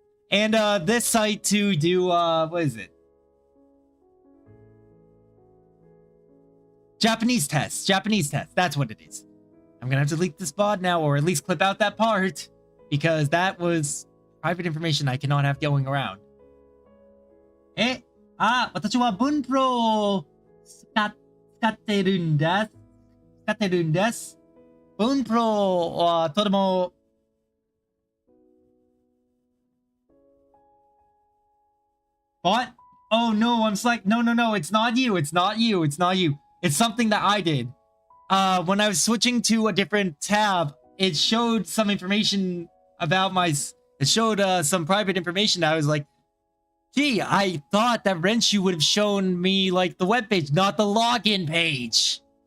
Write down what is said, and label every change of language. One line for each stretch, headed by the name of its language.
English: And this site to do what is it? Japanese tests. That's what it is. I'm gonna have to delete this VOD now, or at least clip out that part, because that was private information I cannot have going around.
Japanese: 私は文プロを使ってるんです。文プロはとても
English: What? Oh no, I'm like, no, it's not you. It's something that I did. When I was switching to a different tab, it showed some information about it showed some private information. I was like, gee, I thought that Renshu would have shown me like the webpage, not the login page.